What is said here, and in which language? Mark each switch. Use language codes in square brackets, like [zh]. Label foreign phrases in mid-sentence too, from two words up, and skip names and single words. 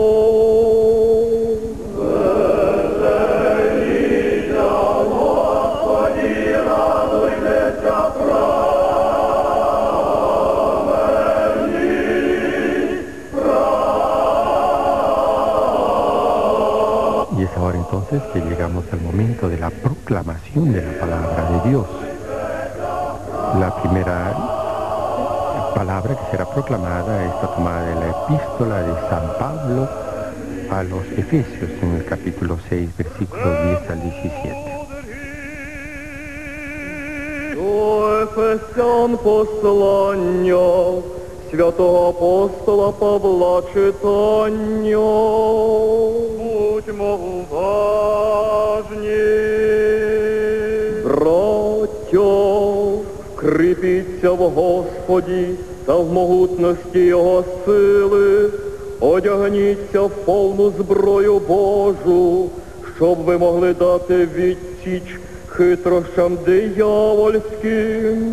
[uk] Веселіться, Господі, радуйтеся, [es] Y es ahora entonces que llegamos al momento de la proclamación de la palabra de Dios. La primera palabra que será proclamada está tomada de la epístola de San Pablo a los Efesios en el capítulo 6, versículos 10 al 17. [uk] До Ефесян послання святого апостола Павла читання. Будьмо уважні, браття, кріпіться в Господі та в могутності Його сили, одягніться в повну зброю Божу, щоб ви могли дати відсіч хитрощам диявольським.